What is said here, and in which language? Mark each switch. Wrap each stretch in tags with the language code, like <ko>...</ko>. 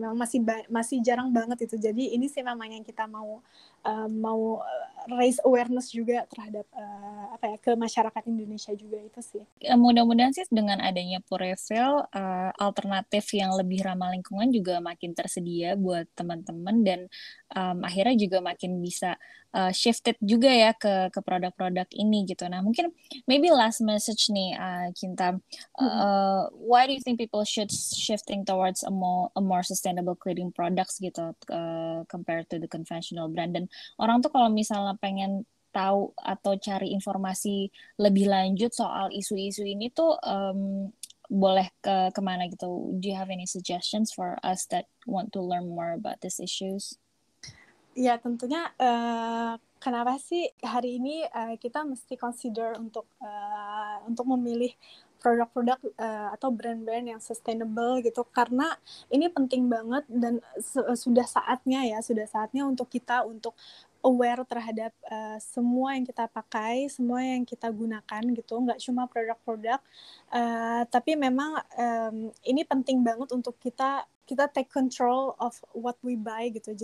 <id>Memang masih jarang banget itu. Jadi ini sih memang yang kita mau raise awareness juga terhadap ke masyarakat Indonesia juga itu sih. Mudah-mudahan sih dengan adanya Purefill, alternatif yang lebih ramah lingkungan juga makin tersedia buat teman-teman, dan akhirnya juga makin bisa shifted juga ya ke produk-produk ini gitu. Nah mungkin</id> <en>maybe last message nih, Kinta, why do you think people should shifting towards a more sustainable cleaning products gitu, compared to the conventional brand?</en> <id>Dan orang tuh kalau misalnya pengen tahu atau cari informasi lebih lanjut soal isu-isu ini tuh boleh kemana gitu?</id> <en>Do you have any suggestions for us that want to learn more about these issues?</en> <id>Ya tentunya kenapa sih hari ini kita mesti consider untuk memilih produk-produk atau brand-brand yang sustainable gitu, karena ini penting banget dan sudah saatnya untuk kita untuk aware terhadap semua yang kita pakai, semua yang kita gunakan gitu, nggak cuma produk-produk, tapi memang ini penting banget untuk kita</id> <en>take control of what we buy</en> <id>gitu.</id>